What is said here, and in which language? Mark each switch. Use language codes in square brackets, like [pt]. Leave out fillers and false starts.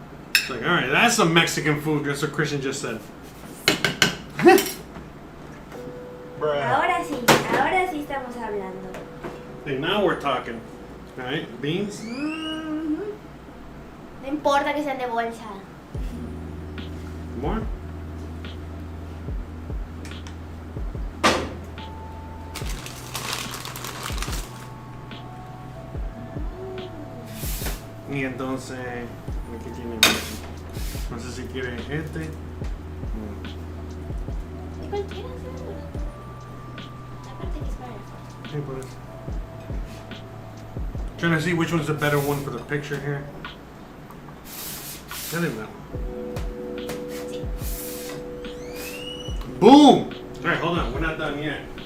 [en] It's like, all right, that's some Mexican food. That's what Christian just said. [es] Ahora sí estamos hablando. [en] Okay, now we're talking. All right, beans. [es] No importa que sean de bolsa. [en] More. [es] Y entonces, aquí tienen. No sé si quieren este. ¿De cualquiera? Aparte que es para el foto. Sí, por eso. [en] Trying to see which one's the better one for the picture here. I think that one. [es] Sí. [en] Boom! Alright, hold on. We're not done yet.